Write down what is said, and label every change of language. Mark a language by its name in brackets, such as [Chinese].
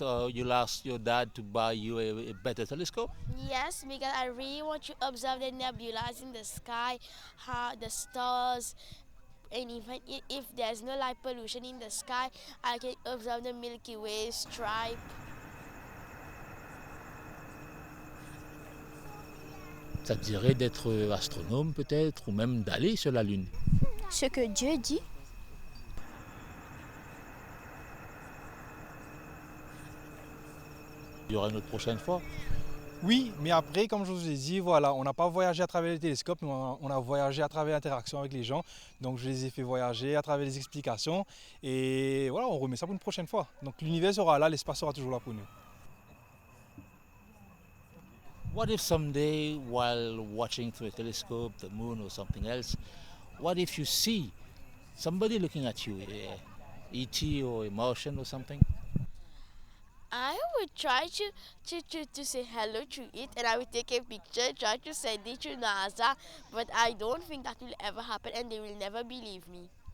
[English] You'll ask your dad to buy you a better telescope? Yes, because I really want to observe the nebulas in the sky, how the stars, and even if there's no light pollution in the sky, I can observe the Milky Way stripe. [French] Ça te dirait d'être astronome peut-être, ou même d'aller sur la Lune? Ce que Dieu dit. Il y aura une autre prochaine fois. Oui, mais après, comme je vous ai dit, voilà, on n'a pas voyagé à travers les télescopes, mais on a voyagé à travers l'interaction avec les gens. Donc je les ai fait voyager à travers les explications. Et voilà, on remet ça pour une prochaine fois. Donc l'univers sera là, l'espace sera toujours là pour nous. [English] What if someday, while watching through a telescope, the moon or something else, what if you see somebody looking at you, E.T. or a Martian or something? I would try to say hello to it, and I would take a picture, try to send it to NASA, but I don't think that will ever happen and they will never believe me.